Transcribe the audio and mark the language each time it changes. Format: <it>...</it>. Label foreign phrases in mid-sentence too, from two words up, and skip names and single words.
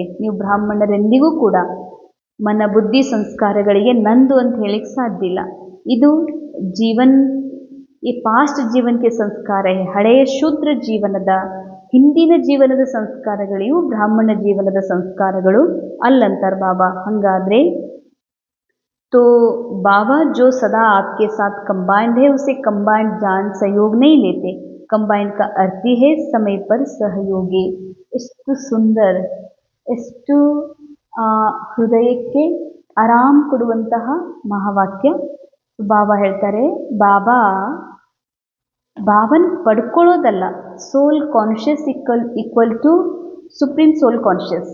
<kn>ನೀವು ಬ್ರಾಹ್ಮಣರೆಂದಿಗೂ ಕೂಡ ಮನ ಬುದ್ಧಿ ಸಂಸ್ಕಾರಗಳಿಗೆ ನಂದು ಅಂತ ಹೇಳಿಕ್ಕೆ ಸಾಧ್ಯ ಇಲ್ಲ. ಇದು ಈ ಪಾಸ್ಟ್ ಜೀವನಕ್ಕೆ ಸಂಸ್ಕಾರ, ಹಳೆಯ ಶೂದ್ರ ಜೀವನದ ಹಿಂದಿನ ಜೀವನದ ಸಂಸ್ಕಾರಗಳಿವು, ಬ್ರಾಹ್ಮಣ ಜೀವನದ ಸಂಸ್ಕಾರಗಳು ಅಲ್ಲಂತಾರೆ ಬಾಬಾ.</kn> <hi>ಹಾಗಾದರೆ तो बाबा जो सदा आपके साथ कंबाइंड है उसे कंबाइंड जान सहयोग नहीं लेते. ಕಂಬೈನ್ಡ್ का अर्थ ही है समय पर सहयोगी.</hi> <kn>ಎಷ್ಟು ಸುಂದರ, ಎಷ್ಟು ಹೃದಯಕ್ಕೆ ಆರಾಮ ಕೊಡುವಂತಹ ಮಹಾವಾಕ್ಯ. ಬಾಬಾ ಹೇಳ್ತಾರೆ, ಬಾಬನ್ ಪಡ್ಕೊಳ್ಳೋದಲ್ಲ,</kn> <en>soul conscious equal to supreme soul conscious.</en>